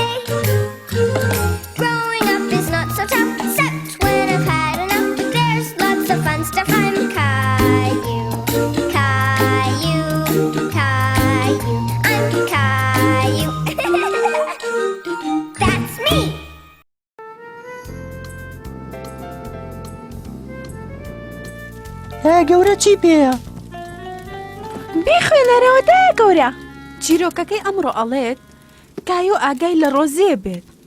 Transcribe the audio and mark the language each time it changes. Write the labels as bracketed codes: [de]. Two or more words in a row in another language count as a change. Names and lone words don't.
[en] Growing up is not so tough, except when I've had enough. There's lots of fun stuff. I'm Caillou. Caillou, Caillou, I'm Caillou. That's me. [ckb] گەورە چی پێیە؟ بیخوێنەرەوە دا گەورە. چیرۆکەکەی ئەمڕۆ ئەڵێت کایۆ ئاگای لە ڕۆزیە بێت.